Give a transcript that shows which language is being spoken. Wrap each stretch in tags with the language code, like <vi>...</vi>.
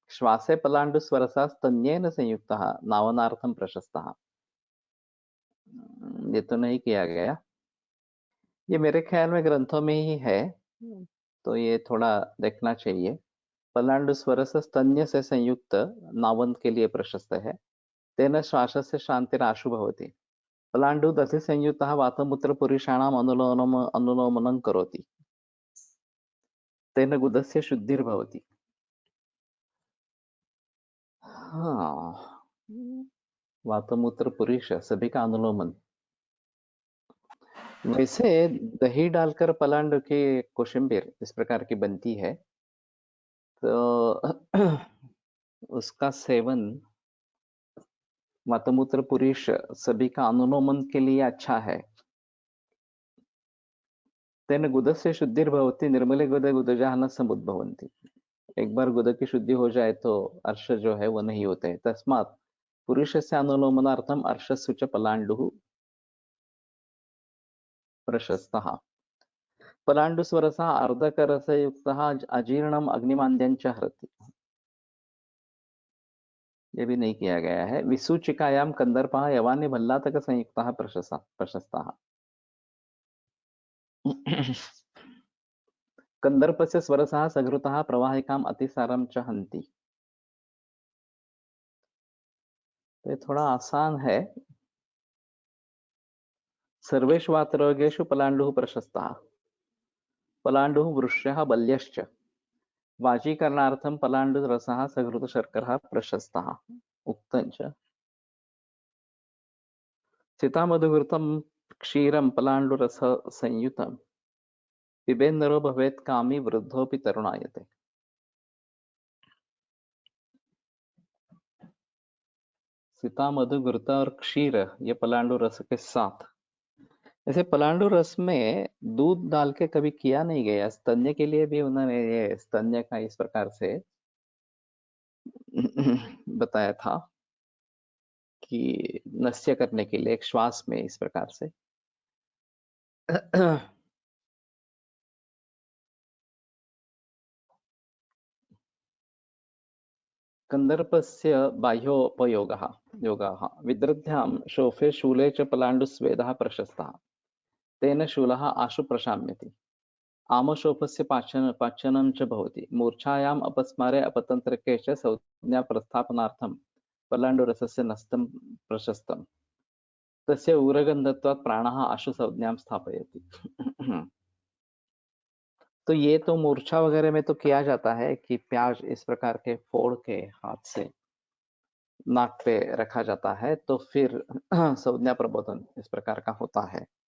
<sa>श्वासे पलांडु स्वरसा स्तन्येन संयुक्तः नावनार्थम प्रशस्तः।</sa> <hi>ये तो नहीं किया गया, ये मेरे ख्याल में ग्रंथों में ही है, तो ये थोड़ा देखना चाहिए। पलांडु स्वरस स्तन्य से संयुक्त नावन के लिए प्रशस्त है।</hi> <sa>तेन श्वासस्य शांतिराशु भवति। पलाण्डु दधि संयुक्तः वातमूत्रपुरुषाणाम् अनुलोमनं करोति। तेन गुदस्य शुद्धिर्भवति।</sa> <hi>हाँ, वातमूत्रपुरुष सभी का अनुलोमन। वैसे दही डालकर पलाण्डु की कोशिम्बीर इस प्रकार की बनती है, तो उसका सेवन वातमूत्र पुरुष सभी का अनुलोमन के लिए अच्छा है।</hi> <sa>तेन गुदस्य शुद्धिर्भवति निर्मले गुदे गुदजाः न समुद्भवन्ति।</sa> <hi>एक बार गुद की शुद्धि हो जाए तो अर्श जो है वो नहीं होते।</hi> <sa>तस्मात् पुरुषस्य अनुलोमनार्थम अर्शस्सु च पलाण्डुः प्रशस्तः। पलाण्डुस्वरसः अर्धकरसयुक्तः अजीर्णम् अग्निमान्द्यं च हरति।</sa> <hi>ये भी नहीं किया गया है।</hi> <sa>विसूचिकायां कंदर्पः यवानि भल्लातक संयुक्तः प्रशस्तः। कंदर्पस्य स्वरसः सघृतः प्रवाहिकाम् अतिसारं च हन्ति।</sa> <hi>तो ये थोड़ा आसान है।</hi> <sa>सर्वेषु वातरोगेषु पलाण्डुः प्रशस्तः। पलाण्डुः वृष्यः बल्यश्च। वाजीकरणार्थं पलाण्डुरसः सघृतशर्करः प्रशस्तः। उक्तं च चितामधुघृतं क्षीरं पलाण्डुरससंयुतं पिबेन्नरो भवेत् कामी वृद्धोऽपि तरुणायते।</sa> <hi>सीता मधु घृता और क्षीर ये पलांडु रस के साथ। ऐसे पलांडु रस में दूध डाल के कभी किया नहीं गया। स्तन्य के लिए भी उन्होंने ये स्तन्य का इस प्रकार से बताया था कि नस्य करने के लिए एक श्वास में इस प्रकार से।</hi> <sa>कंदर्पस्य बाह्योपयोगः योगाः विदृद्ध्यां शोफे शूले च पलाण्डुस्वेदः प्रशस्तः। तेन शूलः आशु प्रशाम्यति। आमशोफस्य पाचनं च भवति। मूर्छायाम् अपस्मारे अपतन्त्रके च संज्ञा प्रस्थापनार्थं पलाण्डुरसस्य नस्तं प्रशस्तं। तस्य उग्रगन्धत्वात् प्राणः आशु संज्ञां स्थापयति।</sa> <hi>तो ये तो मूर्छा वगैरह में तो किया जाता है कि प्याज इस प्रकार के फोड़ के हाथ से नाक पे रखा जाता है, तो फिर संज्ञा प्रबोधन इस प्रकार का होता है।</hi>